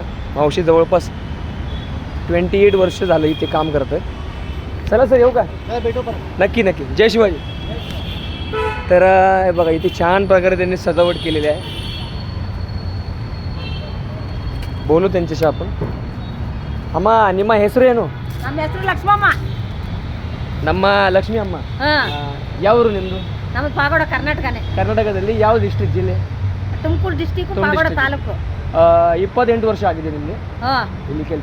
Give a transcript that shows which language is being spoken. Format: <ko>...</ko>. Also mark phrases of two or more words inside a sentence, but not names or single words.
<mr>मावशी जवळपास 28 वर्ष झालं इथे काम करत आहेत. चला सर येऊ का? भेटू पण. नक्की नक्की. जय शिवाजी. तर हे बघा इथे छान प्रकारे त्यांनी सजावट केलेली आहे. बोलू त्यांच्याशी आपण.</mr> <kn>ಅಮ್ಮ ನಿಮ್ಮ ಹೆಸರು ಏನು? ನಮ್ಮ ಹೆಸರು ಲಕ್ಷ್ಮಮ್ಮ. ನಮ್ಮ ಲಕ್ಷ್ಮಿ ಅಮ್ಮ. ಯಾವರು ನಿಮ್ಮದು? ನಮ್ಮದು ಪಾಗೋಡ ಕರ್ನಾಟಕನೇ. ಕರ್ನಾಟಕದಲ್ಲಿ ಯಾವ ಡಿಸ್ಟ್ರಿಕ್ಟ್ ಜಿಲ್ಲೆ? ತುಮಕೂರು ಡಿಸ್ಟಿಕ್ ಪಾಗೋಡ ತಾಲೂಕು. 28 ವರ್ಷ ಆಗಿದೆ ನಿಮಗೆ ಇಲ್ಲಿ ಕೆಲಸ?</kn>